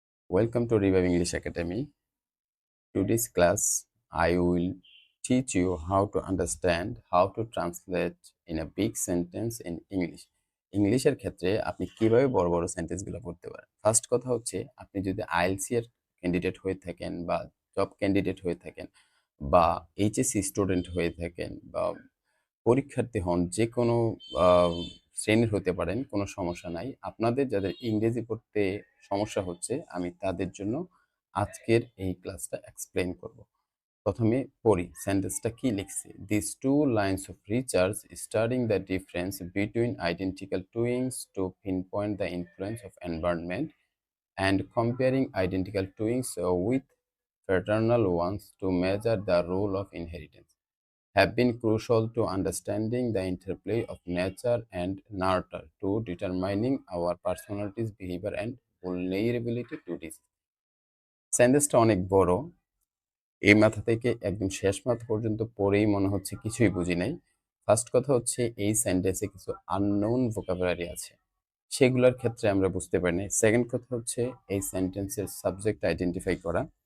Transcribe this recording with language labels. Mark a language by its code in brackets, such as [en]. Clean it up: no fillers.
[en] Welcome to Revive English Academy. Today's class, I will teach you how to understand, how to translate in a big sentence in English. [bn] ইংলিশের ক্ষেত্রে আপনি কিভাবে বড় বড় সেন্টেন্সগুলো পড়তে পারেন। ফার্স্ট কথা হচ্ছে আপনি যদি আইএলটিএস এর ক্যান্ডিডেট হয়ে থাকেন বা জব ক্যান্ডিডেট হয়ে থাকেন বা এইচএসসি স্টুডেন্ট হয়ে থাকেন বা পরীক্ষার্থী হন, যেকোনো আ শ্রেণীর হতে পারেন, কোনো সমস্যা নাই। আপনাদের যাদের ইংরেজি পড়তে সমস্যা হচ্ছে, আমি তাদের জন্য আজকের এই ক্লাসটা এক্সপ্লেইন করব। ১ম এ পড়ি, সেন্টেন্সটা কি লিখছি? [en] These two lines of research studying the difference between identical twins to pinpoint the influence of environment and comparing identical twins with fraternal ones to measure the role of inheritance have been crucial to understanding the interplay of nature and nurture to determining our personalities, behavior, and vulnerability to disease. [bn] সেন্টেন্সটা অনেক বড়। এই মাথা থেকে একদম শেষ মাথা পর্যন্ত পড়েই মনে হচ্ছে কিছুই বুঝি নাই। ফার্স্ট কথা হচ্ছে এই সেন্টেন্সে কিছু আননোন ভোকাবুলারি আছে। সেগুলোর ক্ষেত্রে আমরা বুঝতে পারি নাই। সেকেন্ড কথা হচ্ছে এই সেন্টেন্সের সাবজেক্ট আইডেন্টিফাই করা।